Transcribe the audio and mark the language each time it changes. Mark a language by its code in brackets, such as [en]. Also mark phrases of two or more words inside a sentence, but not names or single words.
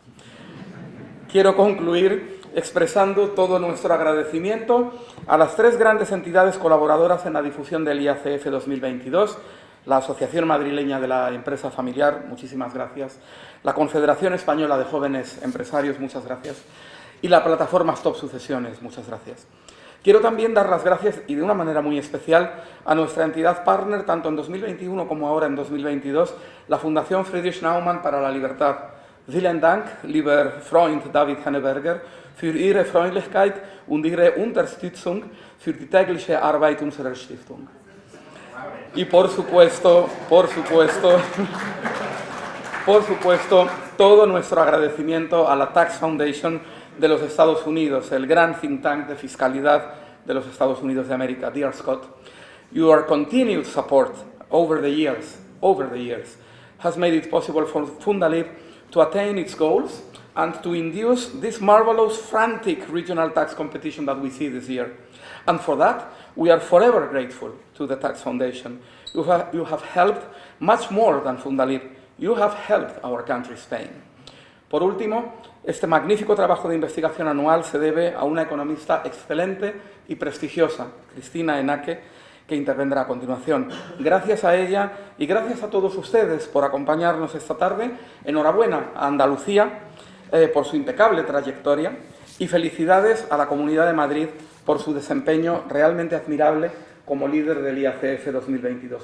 [es] Quiero concluir expresando todo nuestro agradecimiento a las 3 grandes entidades colaboradoras en la difusión del IACF 2022, la Asociación Madrileña de la Empresa Familiar, muchísimas gracias, la Confederación Española de Jóvenes Empresarios, muchas gracias, y la plataforma Stop Sucesiones, muchas gracias. Quiero también dar las gracias, y de una manera muy especial, a nuestra entidad partner, tanto en 2021 como ahora en 2022, la Fundación Friedrich Naumann para la Libertad. [de] Vielen Dank, lieber Freund David Hanneberger, für Ihre Freundlichkeit und Ihre Unterstützung für die tägliche Arbeit unserer Stiftung. [es] Y por supuesto, todo nuestro agradecimiento a la Tax Foundation de los Estados Unidos, el gran [en] think tank [es] de fiscalidad de los Estados Unidos de América. [en] Dear Scott, your continued support over the years has made it possible for Fundalib to attain its goals and to induce this marvelous, frantic regional tax competition that we see this year. And for that, we are forever grateful to the Tax Foundation. You have helped much more than Fundalib. You have helped our country, Spain. [es] Por último, este magnífico trabajo de investigación anual se debe a una economista excelente y prestigiosa, Cristina Enaque, que intervendrá a continuación. Gracias a ella y gracias a todos ustedes por acompañarnos esta tarde. Enhorabuena a Andalucía por su impecable trayectoria y felicidades a la Comunidad de Madrid por su desempeño realmente admirable como líder del IACF 2022.